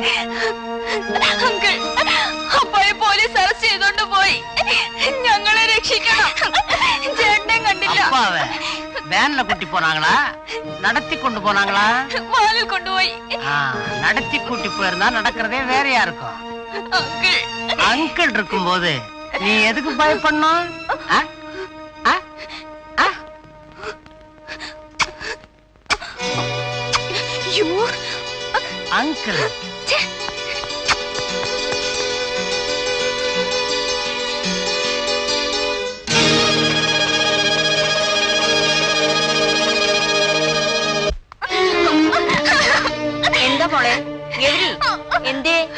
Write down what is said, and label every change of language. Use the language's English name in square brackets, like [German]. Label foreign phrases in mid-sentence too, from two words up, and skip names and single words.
[Malayalam] അപ്പായെ പോലീസ് അറസ്റ്റ് ചെയ്തോണ്ട് പോയി, ഞങ്ങളെ രക്ഷിക്കണം. ചേട്ടനെ കണ്ടില്ല. [Tamil] வேன்ல கூட்டி போனாங்களா, நடத்தி கொண்டு போனாங்களா? [Malayalam] വാലിൽ കൊണ്ടുപോയി. [Tamil] நடத்தி கூட்டி போயிருந்தா நடக்கிறதே வேறையா இருக்கும். அங்கிள் இருக்கும்போது நீ எதுக்கு பயப்படணும்? அங்கிள் [Malayalam] എന്താ മോളെ എവരി എന്തേ?